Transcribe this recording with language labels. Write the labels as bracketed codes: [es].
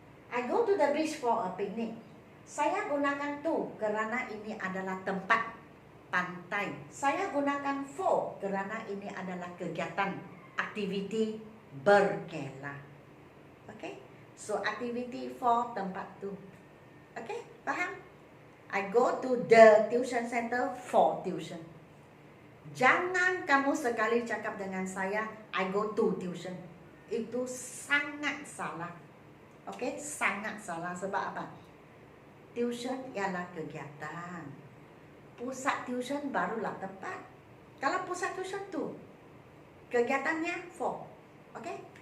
[en] I go to the beach for a picnic. [ms] Saya gunakan to kerana ini adalah tempat pantai. Saya gunakan for kerana ini adalah kegiatan, aktiviti berkela. [en] Okay? So activity for [ms] tempat tu. [en] Okay, [ms] faham? [en] I go to the tuition center for tuition. [ms] Jangan kamu sekali cakap dengan saya, I go to tuition. Itu sangat salah. Okay, sangat salah. Sebab apa? Tuition ialah kegiatan. Pusat tuition barulah tempat. Kalau pusat tuition tu, kegiatannya for. Okay?